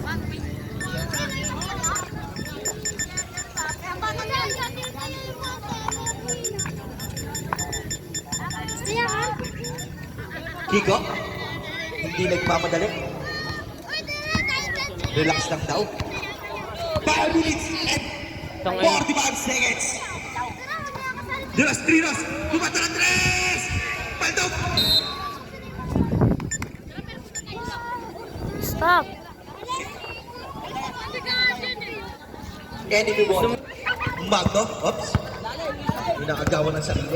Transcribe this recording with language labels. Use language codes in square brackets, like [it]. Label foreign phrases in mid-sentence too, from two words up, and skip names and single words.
[tl] Kiko? Hindi nagpapadali? Relax lang daw. [en] 5 minutes and 45 seconds! [tl] De los Trinos! Tumata ng 3! Paltok! Stop. [en] Enemy ball. [tl] Magno. Oops. Pinakagawa ng sarili.